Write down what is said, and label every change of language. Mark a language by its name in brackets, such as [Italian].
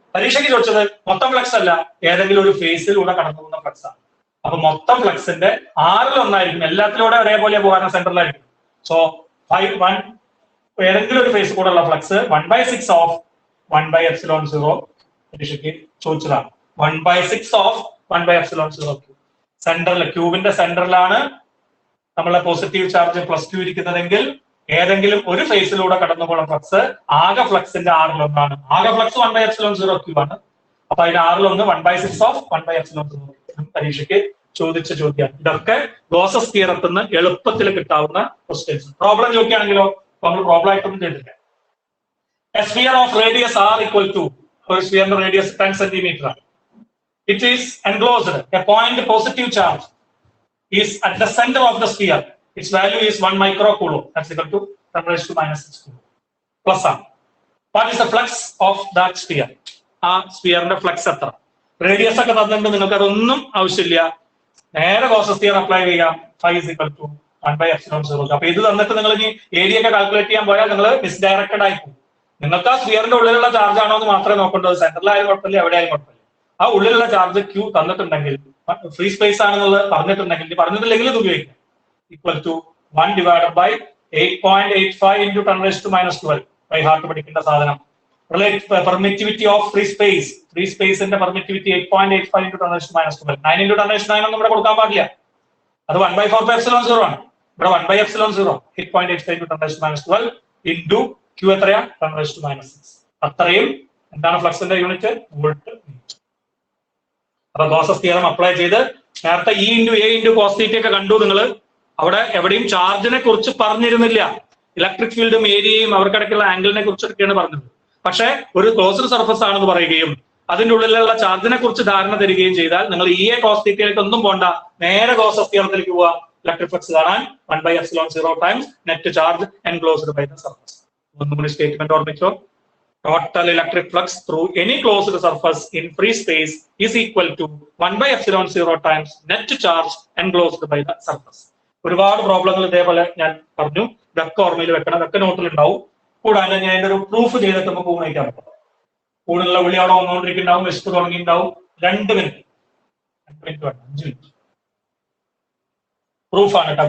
[Malayalam] പരീക്ഷയ്ക്ക് ചോദിച്ചത് മൊത്തം ഫ്ലക്സ് അല്ല, ഏതെങ്കിലും ഒരു ഫേസിലൂടെ കടന്നു പോകുന്ന ഫ്ലക്സ് ആണ്. അപ്പൊ മൊത്തം ഫ്ലക്സിന്റെ 6-1 എല്ലാത്തിലൂടെ ഒരേപോലെ പോകാൻ സെന്ററിലായിരിക്കും. സോ 1 ഏതെങ്കിലും ഒരു ഫേസ് കൂടെ ഉള്ള ഫ്ലക്സ് 1/6 ഓഫ് 1/epsilon 0 പരീക്ഷയ്ക്ക് ചോദിച്ചതാണ്. 1/6 ഓഫ് 1/epsilon 0 Q. സെന്ററിൽ, ക്യൂബിന്റെ സെന്ററിലാണ് നമ്മളെ പോസിറ്റീവ് ചാർജ് +q ഇരിക്കുന്നതെങ്കിൽ ഏതെങ്കിലും ഒരു ഫേസിലൂടെ കടന്നു പോകുന്ന ഫ്ലക്സ് ആകെ ഫ്ലക്സിന്റെ 6-1 ആകെ ഫ്ലക്സ് 1/epsilon 0 Q ആണ്. അപ്പൊ അതിന്റെ 6-1 1/6 ഓഫ് 1/epsilon 0 പരീക്ഷയ്ക്ക് ചോദിച്ച ചോദ്യമാണ്. ഇതൊക്കെ ഗോസസ് തിയറത്തിൽ നിന്ന് എളുപ്പത്തിൽ കിട്ടാവുന്ന ക്വസ്റ്റ്യൻസ്. പ്രോബ്ലം ചോദിക്കുകയാണെങ്കിലോ നമ്മൾ പ്രോബ്ലം ആയിട്ടൊന്നും ചെയ്തില്ല. [English] A sphere of radius r equal to, [Malayalam] ഒരു സ്ഫിയറിന്റെ റേഡിയസ് 10 cm ആണ്. [English] It is enclosed. A point positive charge is at the center of the sphere. Its value is 1 microcoulomb. That's equal to 10⁻⁻⁶ coulomb. Plus ആണ്. What is the flux of that sphere? [Malayalam] ആ സ്ഫിയറിന്റെ flux എത്ര? Radius ഒക്കെ തന്നിട്ടുണ്ട്, നിങ്ങൾക്ക് അതൊന്നും ആവശ്യമില്ല. നേരെ Gauss's theorem apply ചെയ്യാം. [English] phi is equal to 1/epsilon 0. [Malayalam] അപ്പൊ ഇത് തന്നിട്ട് നിങ്ങൾ ഇനി ഏരിയ ഒക്കെ കാൽക്കുലേറ്റ് ചെയ്യാൻ പോയാൽ നിങ്ങൾ മിസ്ഡയറക്റ്റഡ് ആയി പോകും. നിങ്ങൾക്ക് ആ സ്ഫിയറിന്റെ ഉള്ളിലുള്ള ചാർജ് ആണോ എന്ന് മാത്രമേ നോക്കേണ്ടത്. സെന്ററിലായാലും കുഴപ്പമില്ല, എവിടെയായാലും കുഴപ്പമില്ല. ആ ഉള്ളിലുള്ള ചാർജ് Q തന്നിട്ടുണ്ടെങ്കിൽ, ഫ്രീ സ്പേസ് ആണെന്നുള്ളത് പറഞ്ഞിട്ടുണ്ടെങ്കിൽ, പറഞ്ഞിട്ടില്ലെങ്കിൽ ഇത് ഉപയോഗിക്കാം. Equal to 1/8.85 into 10⁻⁻12 by heart പഠിക്കേണ്ട സാധനം. Permittivity of free space, free സ്പേസിന്റെ പെർമിറ്റിവിറ്റി 8.85 into 10⁻⁻12. 9 into 10⁻⁹ ഒന്നും ഇവിടെ കൊടുക്കാൻ പാടില്ല, അത് 1/4 epsilon 0 ആണ്. ഇവിടെ 1/epsilon 0 8.85 into 10⁻12 into Q എത്രയാ? 10⁻⁻6. അത്രയും എന്താണ് ഫ്ലക്സിന്റെ യൂണിറ്റ്? വോൾട്ട്. അപ്പൊ ഗോസസ് തിയറം അപ്ലൈ ചെയ്ത് നേരത്തെ E into A into cos θ ഒക്കെ കണ്ടു നിങ്ങൾ. അവിടെ എവിടെയും ചാർജിനെ കുറിച്ച് പറഞ്ഞിരുന്നില്ല. ഇലക്ട്രിക് ഫീൽഡും ഏരിയയും അവർക്കിടയ്ക്കുള്ള ആംഗിളിനെ കുറിച്ചൊക്കെയാണ് പറഞ്ഞത്. പക്ഷെ ഒരു ക്ലോസ്ഡ് സർഫസ് ആണെന്ന് പറയുകയും അതിന്റെ ഉള്ളിലുള്ള ചാർജിനെ കുറിച്ച് ധാരണ തരികയും ചെയ്താൽ നിങ്ങൾ EA cos θയിലേക്ക് ഒന്നും പോണ്ട, നേരെ ഗോസസ് തിയറത്തിലേക്ക് പോവാ. ഇലക്ട്രിക് ഫ്ലക്സ് കാണാൻ 1/epsilon 0 times net charge [English] enclosed by the surface. [Malayalam] ഒന്നുകൂടി statement ഓർമ്മിച്ചോ. [English] Total electric flux through any closed surface in free space is equal to 1/epsilon 0 times net charge enclosed by the surface. [Malayalam] ഒരുപാട് പ്രോബ്ലങ്ങൾ ഇതേപോലെ ഞാൻ പറഞ്ഞു. ഇതൊക്കെ ഓർമ്മയിൽ വെക്കണം, ഇതൊക്കെ നോട്ടിൽ ഉണ്ടാവും. കൂടാതെ ഞാൻ അതിന്റെ ഒരു പ്രൂഫ് ചെയ്തിട്ട് നമുക്ക് ഊണിക്കാൻ പറ്റും. ഊണിലുള്ള വിളി അവിടെ വന്നുകൊണ്ടിരിക്കുന്നുണ്ടാവും, വിശപ്പ് തുടങ്ങിയിട്ടുണ്ടാവും. 2 മിനിറ്റ് 5 മിനിറ്റ് പ്രൂഫാണ് കേട്ടോ.